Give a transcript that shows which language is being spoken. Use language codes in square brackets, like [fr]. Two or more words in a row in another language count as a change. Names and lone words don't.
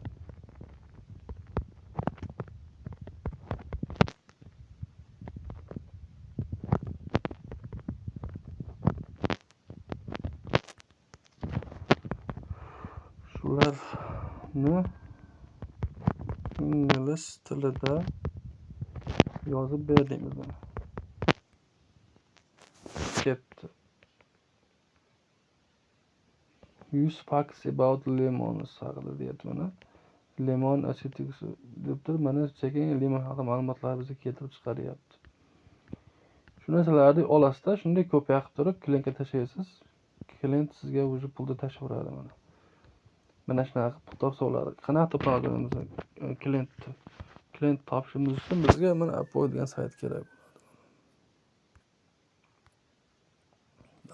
[uz] Shularni ingliz tilida yozib berdik biz. Ketdi. [en] 100 facts about lemons [uz] haqida deyapti mana. [en] Lemon acidic [uz] debdir. Mana sekin limon haqida ma'lumotlar bizga keltirib chiqaryapti. Shu narsalarni olasizda, shunday kopiya qilib turib klientga tashlaysiz. Klient sizga o'zi pulni tashlaveradi mana. Mana shunaqa pul topsalar, qanaqa topamiz klient topishimiz uchun bizga mana Upwork degan sayt kerak bo'ladi.